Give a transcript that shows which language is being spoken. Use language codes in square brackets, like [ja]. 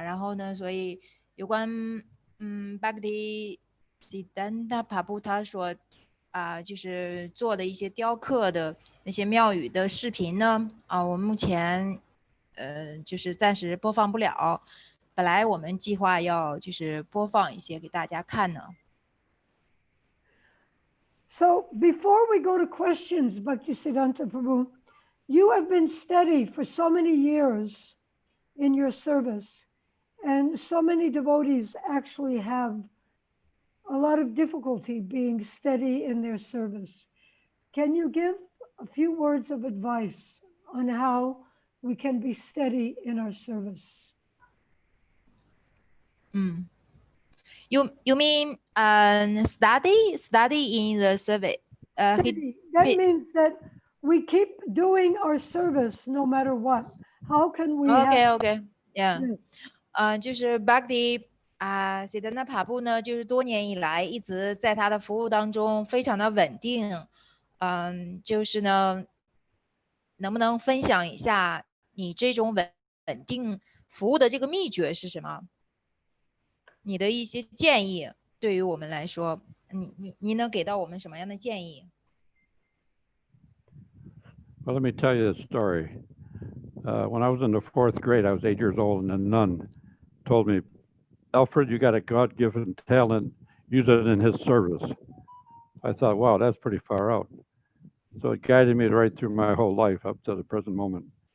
[zh] 然后呢，所以有关巴格迪西丹达帕布他所就是做的一些雕刻的那些庙宇的视频呢，我们目前就是暂时播放不了。本来我们计划要就是播放一些给大家看呢。 [en] So before we go to questions, Bhaktisiddhanta Prabhu, you have been steady for so many years in your service, and so many devotees actually have a lot of difficulty being steady in their service. Can you give a few words of advice on how we can be steady in our service? You mean study in the service? Steady. That means that we keep doing our service no matter what. How can we? OK, yeah. Yes. [zh] 就是 Bhakti 西德纳帕布呢，就是多年以来一直在他的服务当中非常的稳定。就是呢，能不能分享一下你这种稳定服务的这个秘诀是什么？你的一些建议对于我们来说，你能给到我们什么样的建议？ [en] Well, let me tell you the story. When I was in the 4th grade, I was 8 years old, and a nun told me, Alfred, you got a God-given talent, use it in his service. I thought, wow, that's pretty far out. So it guided me right through my whole life up to the present moment.